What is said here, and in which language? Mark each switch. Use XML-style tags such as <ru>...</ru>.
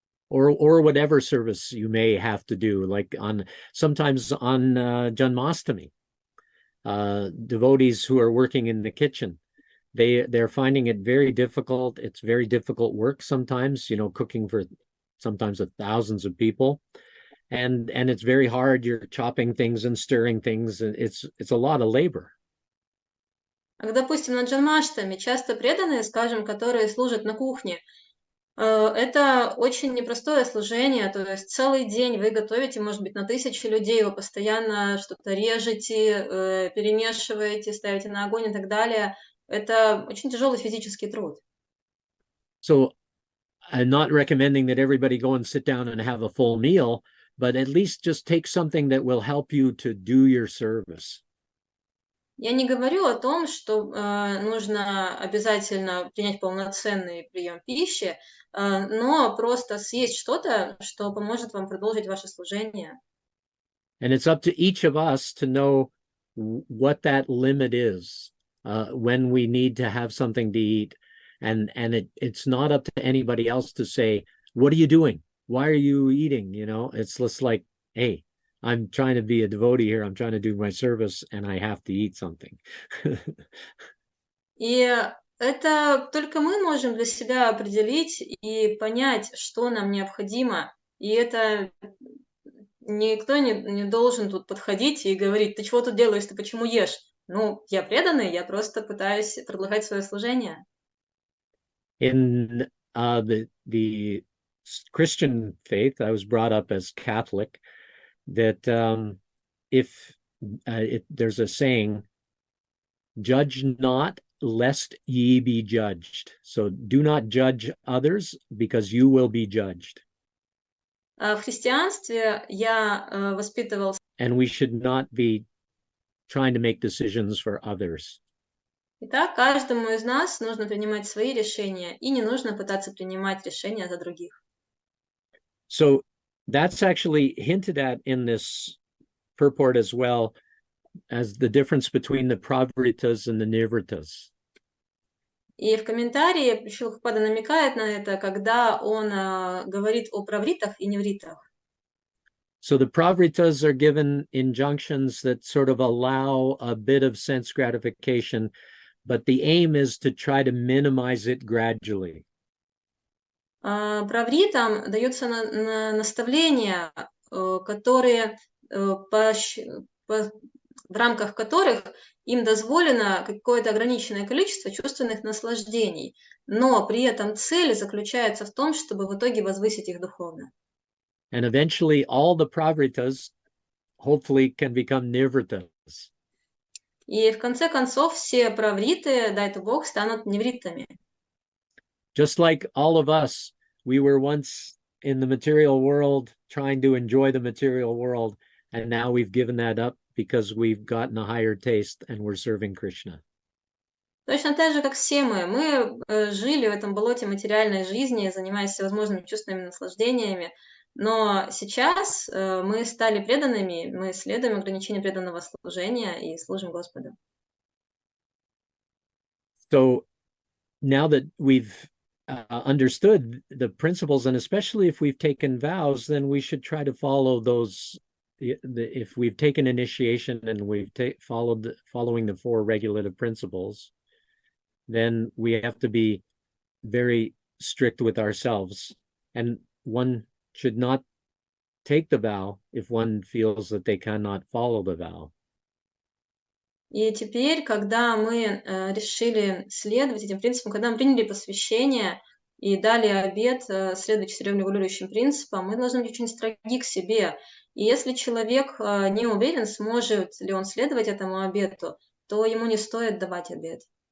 <en>Or whatever service you may have to do, like sometimes on Janmashtami, devotees who are working in the kitchen, they're finding it very difficult. It's very difficult work sometimes, cooking for sometimes thousands of people. And it's very hard. You're chopping things and stirring things, and it's a lot of labor.</en> <ru>Допустим, на джанмаштами часто преданные, скажем, которые служат на кухне, это очень непростое служение, то есть целый день вы готовите, может быть, на 1000 людей, вы постоянно что-то режете, перемешиваете, ставите на огонь и так далее. Это очень тяжелый физический труд.</ru> <en>So I'm not recommending that everybody go and sit down and have a full meal, but at least just take something that will help you to do your service.</en> <ru>Я не говорю о том, что нужно обязательно принять полноценный прием пищи, но просто съесть что-то, что поможет вам продолжить ваше служение.</ru> <en>And it's up to each of us to know what that limit is, when we need to have something to eat. And it's not up to anybody else to say, what are you doing? Why are you eating? It's just like, hey, I'm trying to be a devotee here. I'm trying to do my service and I have to eat something.</en> <ru>И это только мы можем для себя определить и понять, что нам необходимо. И это никто не должен тут подходить и говорить, ты чего тут делаешь, ты почему ешь? Ну, я преданный, я просто пытаюсь предлагать свое служение.</ru> <en>In the Christian faith, I was brought up as Catholic, that if there's a saying, judge not lest ye be judged. So do not judge others because you will be judged.</en> <ru>В христианстве я воспитывался.</ru> <en>And we should not be trying to make decisions for others.</en> <ru>Итак, каждому из нас нужно принимать свои решения, и не нужно пытаться принимать решения за других.</ru> <en>So that's actually hinted at in this purport as well as the difference between the pravritas and the nivritas.</en> <ru>И в комментарии Шрила намекает на это, когда он говорит о правритах и невритах.</ru> <en>So the pravritas are given injunctions that sort of allow a bit of sense gratification, but the aim is to try to minimize it gradually.</en> <ru>Правритам даются наставления, которые в рамках которых им дозволено какое-то ограниченное количество чувственных наслаждений, но при этом цель заключается в том, чтобы в итоге возвысить их духовно.</ru> <en>And eventually all the pravritas hopefully can become nivritas.</en> <ru>И в конце концов все правриты, дай это Бог, станут невритами.</ru> <en>Just like all of us, we were once in the material world trying to enjoy the material world, and now we've given that up because we've gotten a higher taste and we're serving Krishna.</en> <ru>Точно так же, как все мы жили в этом болоте материальной жизни, занимаясь всевозможными чувственными наслаждениями, но сейчас мы стали преданными, мы следуем ограничению преданного служения и служим Господу.</ru> <en>So now that we've understood the principles, and especially if we've taken vows, then we should try to follow those. If we've taken initiation and we've following the 4 regulative principles, then we have to be very strict with ourselves. And one should not take the vow if one feels that they cannot follow the vow.</en> <ru>И теперь, когда мы решили следовать этим принципам, когда мы приняли посвящение и дали обет следовать 4 регулирующим принципам, мы должны быть очень строги к себе. И если человек не уверен, сможет ли он следовать этому обету, то ему не стоит давать обет.</ru>